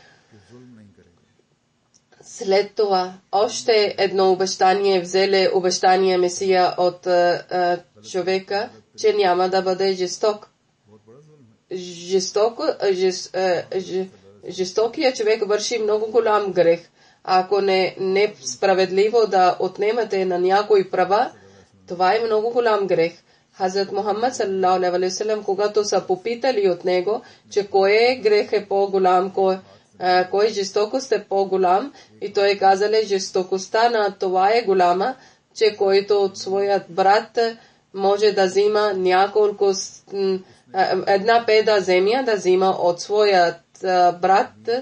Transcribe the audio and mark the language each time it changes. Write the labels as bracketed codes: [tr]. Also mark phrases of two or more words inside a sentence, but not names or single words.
[bg] След това още едно обещание взеле обещание Месия от човека, че няма да бъде жесток. Жестокият човек върши много голям грех. Ако не е справедливо да отнемате на някои права, това е много голям грех. Хазрат Мухаммад [ar] صلى الله عليه وسلم, [bg] когато са попитали от него, че кой грех е по-голям, кой жестокост е по-голям, и той казали, жестокостта на това е голяма, че който от своят брат може да взима няколко една педа земя да взима от своят брат,